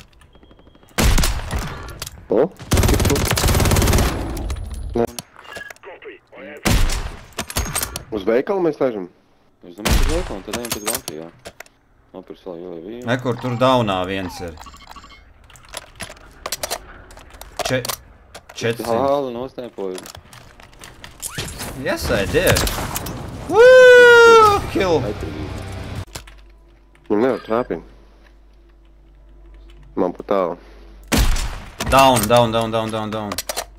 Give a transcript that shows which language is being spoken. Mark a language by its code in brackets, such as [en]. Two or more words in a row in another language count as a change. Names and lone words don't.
[lv] O, tik tu. Nē. Uz veikalu mēs laižam? Es domāju, ka veikalu, un tad ejam pēc banka, jā. Nopirks vēl jau vīnu. Nekur tur downā viens ir. 400. Hāli nostēpoju. [en] Yes, I did. Woo! Kill. [lv] Viņam nevar trāpīt. Man pa tālu. Down.